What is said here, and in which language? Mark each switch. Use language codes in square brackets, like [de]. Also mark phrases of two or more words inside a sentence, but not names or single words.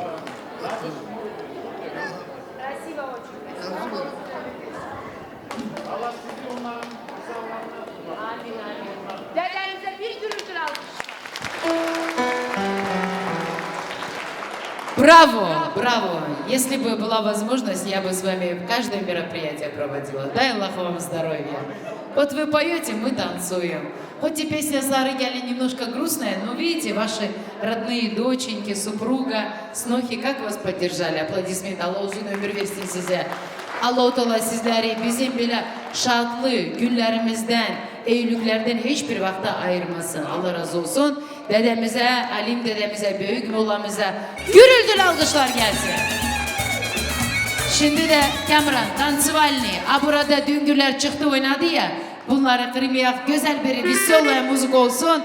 [crh] Dedenize bir gürültülü alkış. [ru] Браво, браво! Если бы была возможность, я бы с вами каждое мероприятие проводила. Дай Аллах вам здоровья. Вот вы поете, мы танцуем. Хоть и песня Сары Гяли немножко грустная, но видите, ваши родные доченьки, супруга, снохи, как вас поддержали? Аплодисмент. [crh] Allah uzun ömür versin size. Allah-u Teala sizleri bizim bile şadlı günlerimizden, eylüklerden hiçbir vakte ayırmasın. Allah razı olsun. Dedemize, alim dedemize, büyük mollamıza gürültülü alkışlar gelsin. Şimdi de Kamran, Tansivalni, burada düngürler çıktı oynadı ya, bunları kırmayak, güzel bir visyonla müzik olsun.